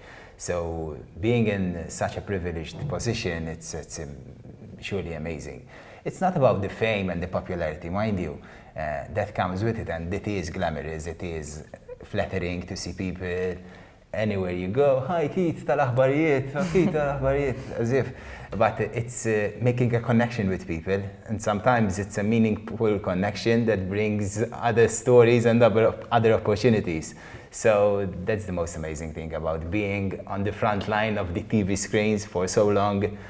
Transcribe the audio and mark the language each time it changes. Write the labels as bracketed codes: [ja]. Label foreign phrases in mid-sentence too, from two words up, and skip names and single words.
[en] So being in such a privileged position, it's surely amazing. It's not about the fame and the popularity, mind you, that comes with it, and it is glamorous, it is flattering to see people anywhere you go. Hi Keith, tal-aħbarijiet, Keith, tal-aħbarijiet, as if. But it's making a connection with people, and sometimes it's a meaningful connection that brings other stories and other opportunities. So that's the most amazing thing about being on the front line of the TV screens for so long.